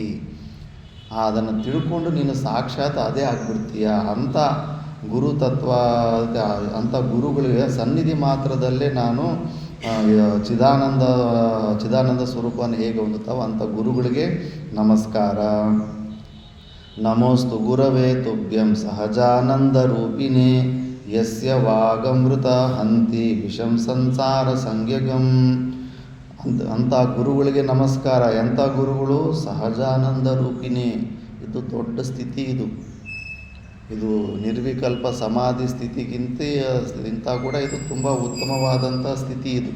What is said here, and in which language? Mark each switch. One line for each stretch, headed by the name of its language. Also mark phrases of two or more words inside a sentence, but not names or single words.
Kannada: ಅದನ್ನು ತಿಳ್ಕೊಂಡು ನೀನು ಸಾಕ್ಷಾತ್ ಅದೇ ಆಗಿಬಿಡ್ತೀಯ. ಅಂಥ ಗುರುತತ್ವ, ಅಂಥ ಗುರುಗಳಿಗೆ ಸನ್ನಿಧಿ ಮಾತ್ರದಲ್ಲೇ ನಾನು ಚಿದಾನಂದ ಸ್ವರೂಪವನ್ನು ಹೇಗೆ ಹೊಂದುತ್ತಾವೋ ಅಂಥ ಗುರುಗಳಿಗೆ ನಮಸ್ಕಾರ.
Sanskrit: ನಮೋಸ್ತು ಗುರವೇ ತುಭ್ಯಂ ಸಹಜಾನಂದ ರೂಪಿಣೆ ಯಸ್ಯ ವಾಗಮೃತ ಹಂತಿ ವಿಷಂ ಸಂಸಾರ ಸಂಜ್ಞಗಂ.
Kannada: ಅಂಥ ಗುರುಗಳಿಗೆ ನಮಸ್ಕಾರ. ಎಂಥ ಗುರುಗಳು?
Sanskrit: ಸಹಜಾನಂದ ರೂಪಿಣೆ.
Kannada: ಇದು ದೊಡ್ಡ ಸ್ಥಿತಿ. ಇದು ನಿರ್ವಿಕಲ್ಪ ಸಮಾಧಿ ಸ್ಥಿತಿಗಿಂತ ಕೂಡ ಇದು ತುಂಬ ಉತ್ತಮವಾದಂಥ ಸ್ಥಿತಿ.